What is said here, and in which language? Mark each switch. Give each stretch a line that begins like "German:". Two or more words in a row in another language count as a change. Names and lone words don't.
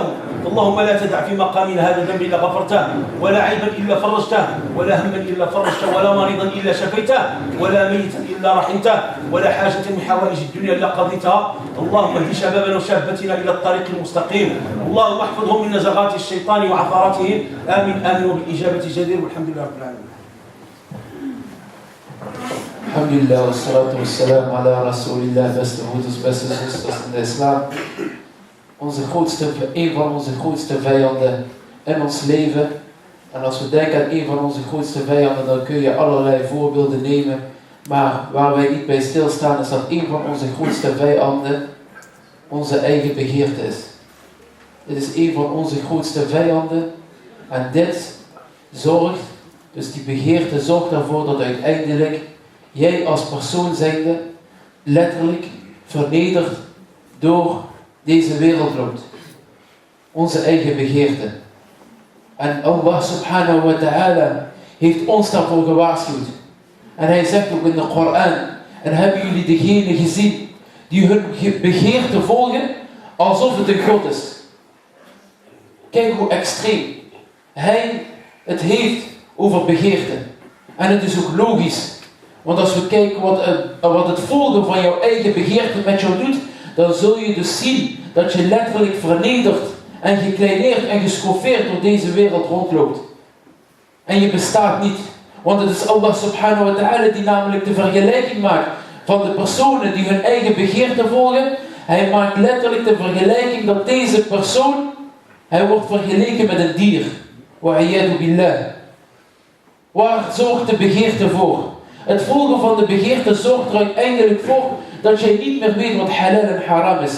Arabic: اللهم لا تدع في مقامنا هذا ذنب إلا غفرته، ولا عيبا إلا فرجته، ولا هما إلا فرجته، ولا مريضا إلا شفيته، ولا ميتا إلا رحمته، ولا حاجة من حوائج الدنيا إلا قضيتها. اللهم اهد شبابنا وشابتنا إلى الطريق المستقيم، اللهم احفظهم من نزغات الشيطان وعثراتهم. آمين آمين، وبالإجابة جدير، والحمد لله رب العالمين. الحمد لله والصلاة والسلام على رسول الله,
Dutch: beste broeders, beste zusters in de islam. Een van onze grootste vijanden in ons leven. En als we denken aan een van onze grootste vijanden, dan kun je allerlei voorbeelden nemen. Maar waar wij niet bij stilstaan, is dat een van onze grootste vijanden onze eigen begeerte is. Dit is een van onze grootste vijanden. En dit zorgt, dus die begeerte zorgt ervoor dat uiteindelijk jij als persoon zijnde letterlijk vernederd door deze wereld loopt. Onze eigen begeerte. En
Arabic: الله سبحانه وتعالى
Dutch: heeft ons daarvoor gewaarschuwd. En hij zegt ook in de Koran: en hebben jullie degene gezien die hun begeerte volgen alsof het een God is. Kijk hoe extreem hij het heeft over begeerte. En het is ook logisch. Want als we kijken wat het volgen van jouw eigen begeerte met jou doet, dan zul je dus zien dat je letterlijk vernederd en gekleineerd en geschoffeerd door deze wereld rondloopt. En je bestaat niet. Want het is
Arabic: الله سبحانه وتعالى
Dutch: die namelijk de vergelijking maakt van de personen die hun eigen begeerte volgen. Hij maakt letterlijk de vergelijking dat deze persoon, hij wordt vergeleken met een dier.
Arabic: والعياذ بالله.
Dutch: Waar zorgt de begeerte voor? Het volgen van de begeerte zorgt er uiteindelijk voor dat jij niet meer weet wat halal en haram is.